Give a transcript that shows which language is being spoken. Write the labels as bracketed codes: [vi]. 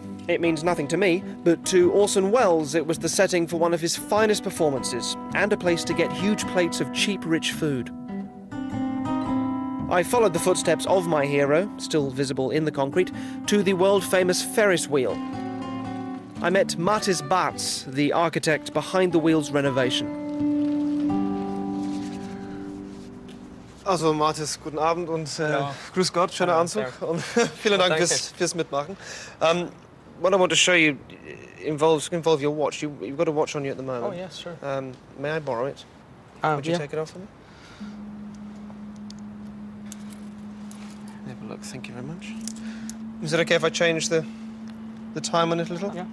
[en] It means nothing to me, but to Orson Welles it was the setting for one of his finest performances and a place to get huge plates of cheap, rich food. I followed the footsteps of my hero, still visible in the concrete, to the world-famous Ferris wheel. I met Mathis Bartz, the architect behind the wheel's renovation. [de] Also Mathis, guten Abend und grüß Gott, schöner Anzug und vielen Dank fürs Mitmachen. [en] What I want to show you involve your watch. You've got a watch on you at the moment. Oh, yes, sure. May I borrow it? Would you take it off for me? Have a look, thank you very much. Is it okay if I change the time on it a little?